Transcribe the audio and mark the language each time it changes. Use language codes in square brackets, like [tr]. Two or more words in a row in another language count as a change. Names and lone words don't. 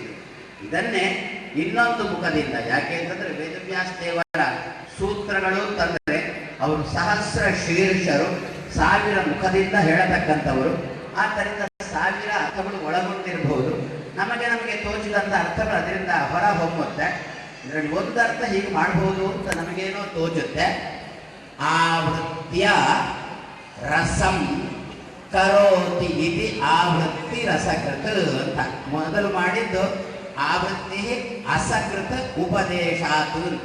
[kn] ಇದನ್ನೇ ಇನ್ನೊಂದು ಮುಖದಿಂದ, ಯಾಕೆ ಅಂತಂದ್ರೆ ವೇದವ್ಯಾಸ ದೇವರ ಸೂತ್ರಗಳು ತಂದರೆ ಅವರು ಸಹಸ್ರ ಶೀರ್ಷರು, 1000 ಮುಖದಿಂದ ಹೇಳತಕ್ಕಂಥವರು. ಆದ್ದರಿಂದ 1000 ಅರ್ಥಗಳು ಒಳಗೊಂಡಿರಬಹುದು. ನಮಗೆ ತೋಚಿದಂಥ ಅರ್ಥಗಳು ಅದರಿಂದ ಹೊರ ಹೊಮ್ಮುತ್ತೆ. ಇದರಲ್ಲಿ ಒಂದು ಅರ್ಥ ಹೀಗೆ ಮಾಡಬಹುದು ಅಂತ ನಮಗೇನೋ ತೋಚುತ್ತೆ. [sa] ಆವೃತ್ಯ ರಸಂ ಕರೋತಿ ಇತಿ ಆವೃತ್ತಿ ರಸಕೃತ [kn] ಅಂತ ಮೊದಲು ಮಾಡಿದ್ದು [sa] ಆವೃತ್ತಿ ಅಸಕೃತ ಉಪದೇಶಾತು ಅಂತ.